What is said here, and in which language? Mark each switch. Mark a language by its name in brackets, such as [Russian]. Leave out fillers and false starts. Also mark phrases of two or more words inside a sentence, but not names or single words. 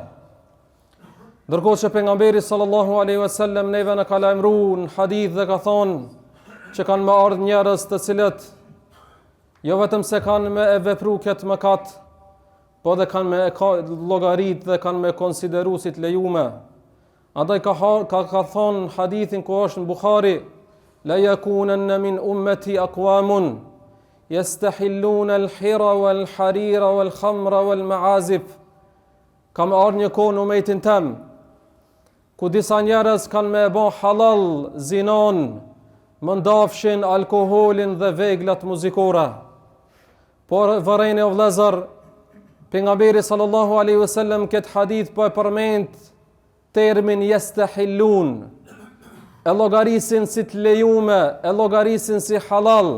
[Albanian] Ndërkohë që pejgamberi [Arabic] صلى الله عليه وسلم [Albanian] neve na ka lajmëruar në hadith dhe ka thonë që kanë më ardhur njerëz të cilët jo vetëm se kanë me e vepru këtë mëkat, po dhe kanë me llogarit dhe kanë me konsideru si të lejume. Andaj ka thonë hadithin ku është në Bukhari: [Arabic] ليكونن من أمتي أقوام يستحلون الحر والحرير والخمر والمعازف. [Albanian] Kam ardhur një kohë në umetin tem ku disa njerëz kanë me bë halal zinon, mëndafshin, alkoholin dhe veglat muzikore. Por vërejnë o vëllezër, pejgamberi [Arabic] صلى الله عليه وسلم [Albanian] këtë hadith po e përmend termin yastahillun, e llogarisin si të lejume, e llogarisin si halal.